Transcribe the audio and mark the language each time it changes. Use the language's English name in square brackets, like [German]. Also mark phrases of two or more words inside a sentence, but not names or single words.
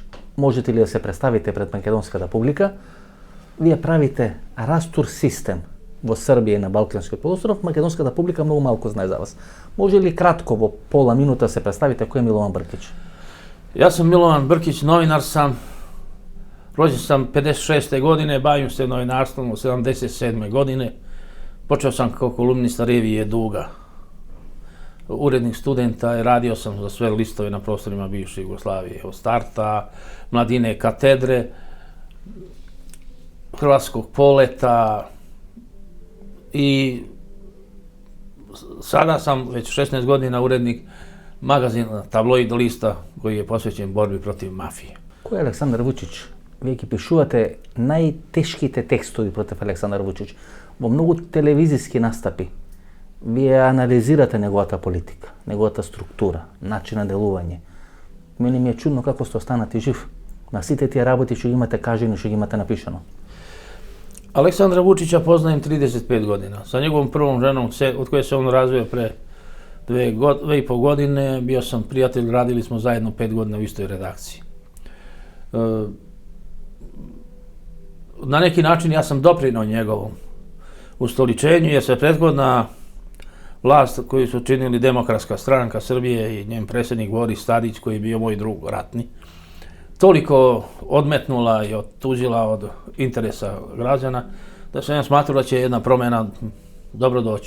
[Macedonian] Можете ли да се представите пред македонската публика? Вие правите растур систем во Србија и на Балканскиот полуостров, македонската публика многу малку знае за вас. Може ли кратко во пола минута се представите кој е Милован Бркич? Јас сум Милован Бркич, новинар сам. [Serbian] Роđen sam 56. godine, bavim se novinarstvom od 77. godine. Počeo sam kao kolumnista revije Duga. Urednik studenta i radio sam za sve listove na prostorima bivše Jugoslavije. Od starta, Mladine katedre, Hrvatskog poleta i sada sam već 16 godina urednik magazina Tabloid lista koji je posvećen borbi protiv mafije. [Macedonian] Кој е Александар Вучич? Вие ќе пишувате најтешките текстови против Александар Вучич во многу телевизиски настапи. Вие анализирате неговата политика, неговата структура, начин на делување. Мене ми е чудно како сте останати жив на сите тие работи што ги имате кажани, што ги имате напишано. [Serbian] Aleksandra Vučića poznajem 35 godina. Sa njegovom prvom ženom, od koje se on razvio pre 2,5 godine, bio sam prijatelj, radili smo zajedno 5 godina u istoj redakciji. Na neki način ja sam doprinao njegovom ustoličenju, jer se prethodna vlast koju su činili Demokratska stranka Srbije i njen predsjednik Boris Tadić, koji je bio moj drug ratni, toliko odmetnula i otuđila od interesa građana, da sam ja smatrao da će jedna promjena dobro doći.